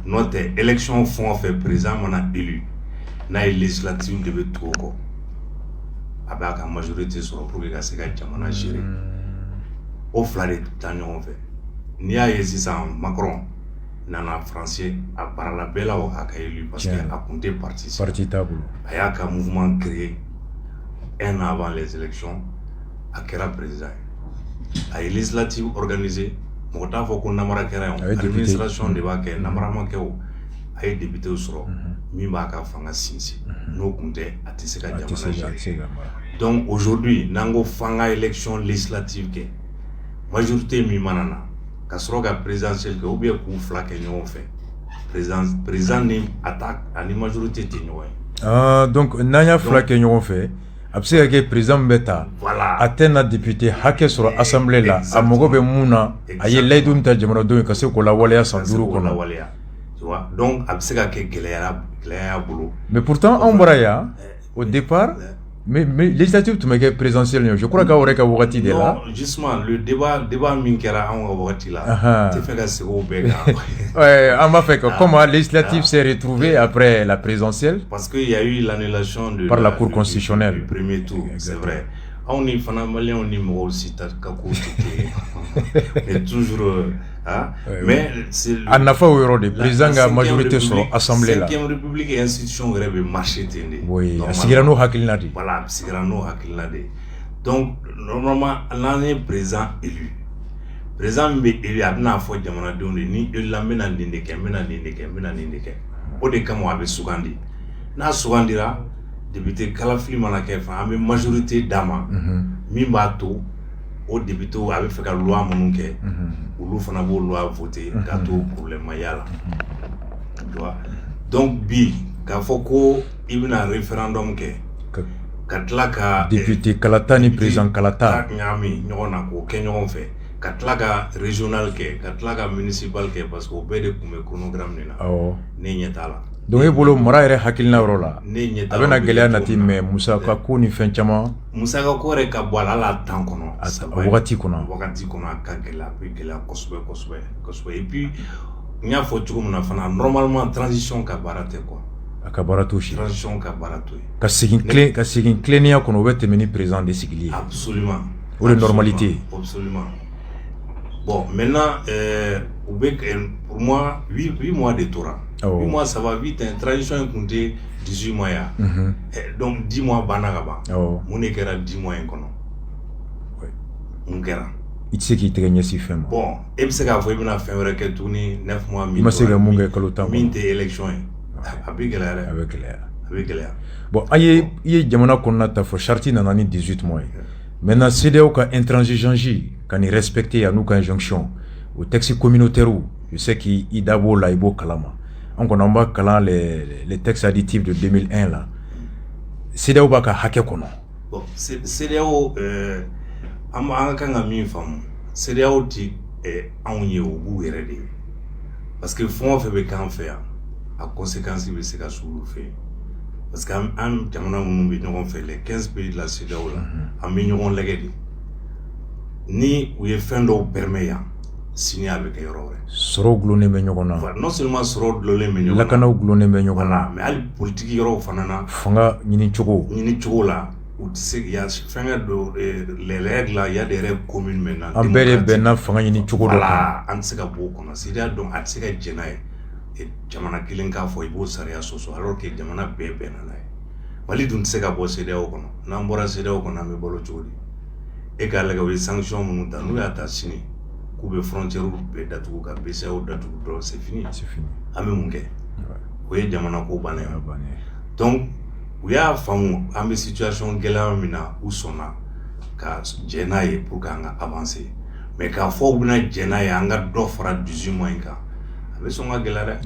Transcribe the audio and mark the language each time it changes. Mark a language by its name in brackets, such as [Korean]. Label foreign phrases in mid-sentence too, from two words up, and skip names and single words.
[Bambara] N'o tɛ élection fɛn o fɛn président mana élu n'a ye législative de bɛ tugu o kɔ a b'a ka majorité sɔrɔ [French] pour que [Bambara] ka se ka jamana gérer o fila de taa ɲɔgɔn fɛ. N'i y'a ye sisan Macron nana français a baarala bɛɛ la o a ka élu [French] parce que [Bambara] a kun tɛ parti t'a bolo. A y'a ka [French] mouvement créé un an avant les élections [Bambara] a kɛra président ye. A ye [French] législative organisé [Bambara] mɔgɔ t'a fɔ ko namara kɛra yen administration de b'a kɛ namara ma kɛ o. A ye député sɔrɔ min b'a ka fanga sinsin n'o kun tɛ a tɛ se ka jamana gérer. [French] Donc aujourd'hui [Bambara] n'an ko f'an ka [French] élection législative [Bambara] kɛ majorité min mana na ka sɔrɔ ka présidentielle kɛ [French] ou bien [Bambara] k'u fila kɛ ɲɔgɔn fɛ président ni attaque ani majorité tɛ ɲɔgɔn ye. Donc n'an y'a fila kɛ ɲɔgɔn fɛ a bɛ se ka kɛ président bɛ ta a tɛ na député hakɛ sɔrɔ assemblée la a mago bɛ mun na a ye layidu min ta jamanadenw ye ka se k'o lawaleya san 5 kɔnɔ donc a bɛ se ka kɛ gɛlɛya bolo [French] mais pourtant [Bambara] anw bɔra yan [French] au départ mais législative [Bambara] tun bɛ kɛ [French] présidentielle je crois [Bambara] qu'aw yɛrɛ ka wagati de la [French] non justement le débat [Bambara] min kɛra anw ka wagati la tɛ fɛ ka segin o bɛɛ kan an b'a fɛ [French] que comment législative s'est retrouvée après la présidentielle parce que il y a eu l'annulation par la cour constitutionnelle du premier tour c'est vrai [Bambara] anw ni fana maliyɛnw ni mɔgɔw si ta ka ko tɛ kelen [French] mais toujours mais [Bambara] a nafa o yɔrɔ de président ka majorité sɔrɔ assemblée la [French] 5e république institution [Bambara] yɛrɛ bɛ marcher ten de oui a sigira n'o hakilina de voilà a sigira n'o hakilina de [French] donc normalement [Bambara] n'an ye [French] président élu président [Bambara] min bɛ élu a bɛna fɔ jamanadenw de ni élu la n bɛna nin de kɛ n bɛna nin de kɛ n bɛna nin de kɛ o de kama a bɛ sugandi n'a sugandira député kalafili mana kɛ fan an bɛ majorité d'a ma min b'a to o député a bɛ fɛ ka loi minnu kɛ olu fana b'o loi voter k'a to problème ma y'a la [French] tu vois donc [Bambara] bi k'a fɔ ko i bɛna référendum kɛ ka tila ka député kalata ni président kalata ɲagami ɲɔgɔn na k'o kɛ ɲɔgɔn fɛ ka tila ka régional kɛ ka tila ka municipal kɛ [French] parce que [Bambara] o bɛɛ de tun bɛ chronogramme de la ne ɲɛ t'a la donc e bolo mara yɛrɛ hakilina yɔrɔ la a bɛna gɛlɛya nati mais musaka ko ni fɛn caman musaka ko yɛrɛ ka bɔ a la hali a temps kɔnɔ a wagati kɔnɔ a ka gɛlɛya a bɛ gɛlɛya kosɛbɛ [French] et puis [Bambara] n y'a fɔ cogo min na fana [French] normalement transition [Bambara] ka baara tɛ quoi a ka baara t'o si transition ka baara t'o ye ka segin tilennenya kɔnɔ o bɛ tɛmɛ ni président de sigili ye absolument o de normalité [French] absolument bon maintenant pour moi 8 mois [Bambara] de tora [French] 8 mois ça va vite hein. [Bambara] Transition in kun tɛ 18 mois ya donc 10 mois banna ka ban mun de kɛra 10 mois in kɔnɔ mun kɛra i tɛ se k'i tɛgɛ ɲɛsin fɛn ma bon e bɛ se k'a fɔ i bɛna fɛn wɛrɛ kɛ tuguni 9 mois i ma se ka mun kɛ kalo 10 min tɛ élection ye a bɛ gɛlɛya dɛ a bɛ gɛlɛya bon i ye jamana kɔnɔna ta fɔ charte nana ni 18 mois ye maintenant CEDEAO ka intransigeance ka nin respecter a n'u ka injonction o [French] texte communautaire je sais [Bambara] k'i da b'o la i b'o kalama an kɔni an b'a kalan [French] les textes additifs de 2001 [Bambara] la CEDEAO b'a ka hakɛ kɔnɔ bon CEDEAO an ka kan ka min faamu CEDEAO tɛ anw ye o b'u yɛrɛ de ye [French] parce que [Bambara] fɛn o fɛn bɛ k'an fɛ yan a conséquence bɛ se ka s'olu fɛ yen [French] parce que [Bambara] an jamana minnu bɛ ɲɔgɔn fɛ [French] les 15 pays de la CEDEAO [Bambara] la an bɛ ɲɔgɔn lagɛ de ni u ye fɛn dɔw permet yan sini a bɛ kɛ yɔrɔ wɛrɛ sɔrɔw gulonnen bɛ ɲɔgɔn na non seulement sɔrɔ gulonnen bɛ ɲɔgɔn na lakanaw gulonnen bɛ ɲɔgɔn na mais hali politique yɔrɔw fana na fanga ɲini cogo la u tɛ se ya fɛngɛ do [French] les règles là il y a des règles communes maintenant [Bambara] an bɛɛ de bɛnna fanga ɲini cogo dɔ kan an tɛ se ka bɔ o kɔnɔ CEDEAO donc a tɛ se ka jɛ n'a ye jamana kelen k'a fɔ i b'o sariya sɔsɔ [French] alors que [Bambara] jamana bɛɛ bɛnna n'a ye Mali dun tɛ se ka bɔ CEDEAO kɔnɔ n'an bɔra CEDEAO kɔnɔ an bɛ balo cogo di e k'a lajɛ u ye sanction minnu ta n'u y'a ta sini k'u bɛ frontière bɛɛ datugu ka BCEAO datugu dɔrɔn [French] c'est fini [Bambara] an bɛ mun kɛ o ye jamana ko bannen ye donc u y'a faamu an bɛ situation gɛlɛya min na u sɔnna ka jɛ n'a ye [French] pour que [Bambara] an ka avancer mais k'a fɔ u bɛna jɛ n'a ye an ka dɔ fara 18 mois in kan a bɛ sɔn ka gɛlɛya dɛ